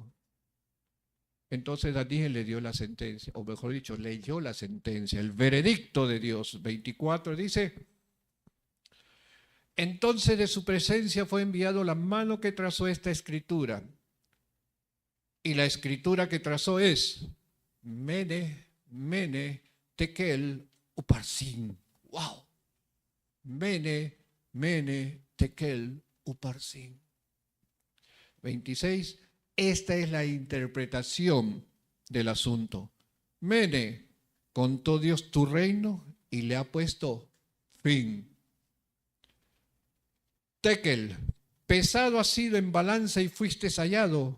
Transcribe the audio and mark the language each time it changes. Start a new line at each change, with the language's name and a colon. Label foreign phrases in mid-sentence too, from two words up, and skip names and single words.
Spanish: Entonces Daniel le dio la sentencia, o mejor dicho, leyó la sentencia, el veredicto de Dios. 24 dice, entonces de su presencia fue enviado la mano que trazó esta escritura. Y la escritura que trazó es
Aramaic: מנא מנא תקל ופרסין.
Spanish: ¡Wow!
Aramaic: מנא מנא תקל ופרסין.
Spanish: 26. Esta es la interpretación del asunto. Mene, contó Dios tu reino y le ha puesto fin. Tekel, pesado has sido en balanza y fuiste hallado.